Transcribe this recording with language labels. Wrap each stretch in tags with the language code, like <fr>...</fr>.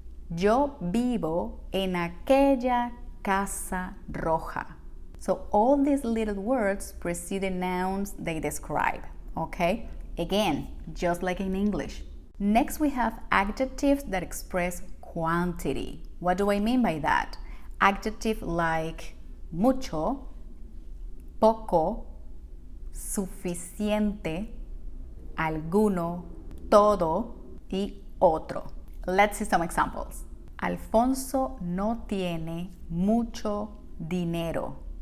<es>Yo vivo en aquella casa roja.</es> <en>So all these little words precede the nouns they describe, okay? Again, just like in English. Next, we have adjectives that express quantity. What do I mean by that? Adjectives like mucho, poco, suficiente, alguno, todo, y otro. Let's see some examples.</en> <es>Alfonso no tiene mucho dinero.</es>